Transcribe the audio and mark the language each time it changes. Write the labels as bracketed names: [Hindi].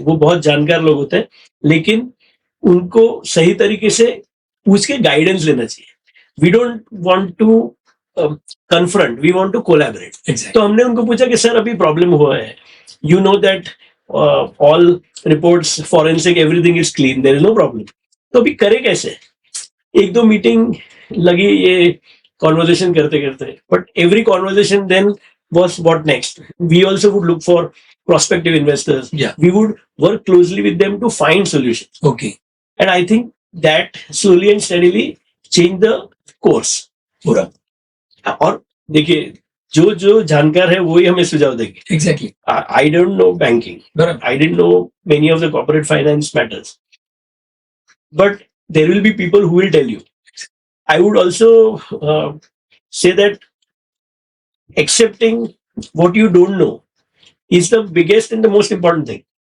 [Hindi] वो बहुत जानकार लोग होते हैं, लेकिन उनको सही तरीके से पूछ के गाइडेंस लेना चाहिए. [English] We don't want to confront, we want to collaborate. exactly. [Hindi] तो हमने उनको पूछा कि सर अभी प्रॉब्लम हुआ है, [English] You know that all reports forensic everything is clean, there is no problem. [Hindi] तो अभी करे कैसे? एक दो मीटिंग लगी ये कॉन्वर्जेशन करते करते, [English] But every conversation then was what next. We also would look for prospective investors. Yeah. We would work closely with them to find solutions. Okay. And I think that slowly and steadily changed the course. [Hindi] पूरा. और देखिए जो जानकार है वही हमें सुझाव देंगे. [English] Exactly. I don't know banking. [Hindi] बराबर. [English] I didn't know many of the corporate finance matters. But there will be people who will tell you. I would also say that accepting what you don't know is the biggest and the most important thing.